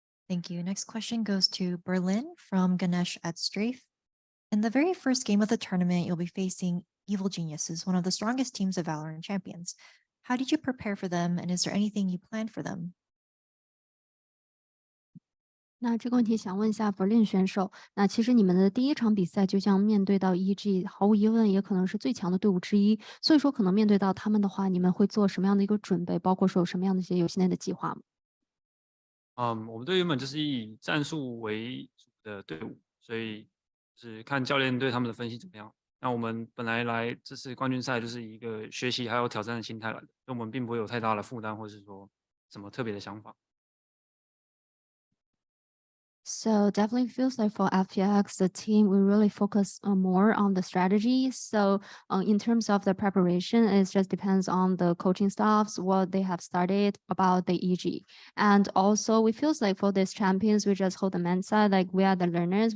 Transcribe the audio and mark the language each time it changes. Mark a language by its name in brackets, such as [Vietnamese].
[English] Thank you. Next question goes to BerLIN from Ganesh at Strafe. In the very first game of the tournament, you'll be facing Evil Geniuses, one of the strongest teams of Valorant champions. How did you prepare for them, and is there anything you planned for them? [Chinese] 那这个问题想问一下 BerLIN 选手，那其实你们的第一场比赛就将面对到 EG，毫无疑问也可能是最强的队伍之一，所以说可能面对到他们的话，你们会做什么样的一个准备，包括说有什么样的一些游戏内的计划吗？我们队原本就是以战术为主的队伍，所以就是看教练对他们的分析怎么样。那我们本来来这次冠军赛就是以一个学习还有挑战的心态来的，所以我们并不会有太大的负担，或是说什么特别的想法。 [English] So definitely feels like for FPX, the team, we really focus more on the strategy. So in terms of the preparation, it just depends on the coaching staffs, what they have started about the EG. And also we feels like for these champions, we just hold the mindset, like we are the learners.